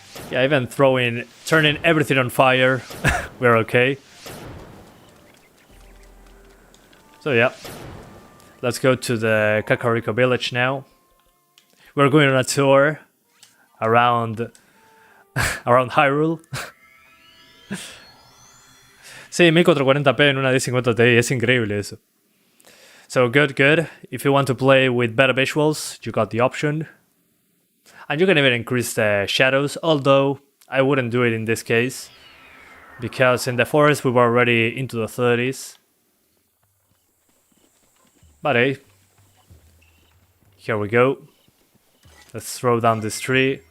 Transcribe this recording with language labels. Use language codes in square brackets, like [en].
[en] Yeah, even turning everything on fire, we're okay. So yeah, let's go to the Kakariko village now. We're going on a tour around Hyrule. [es] Sí, 1440p en una D50 Ti, es increíble eso. [en] So good. If you want to play with better visuals, you got the option. And you can even increase the shadows, although I wouldn't do it in this case, because in the forest we were already into the 30s. But hey, here we go. Let's throw down this tree.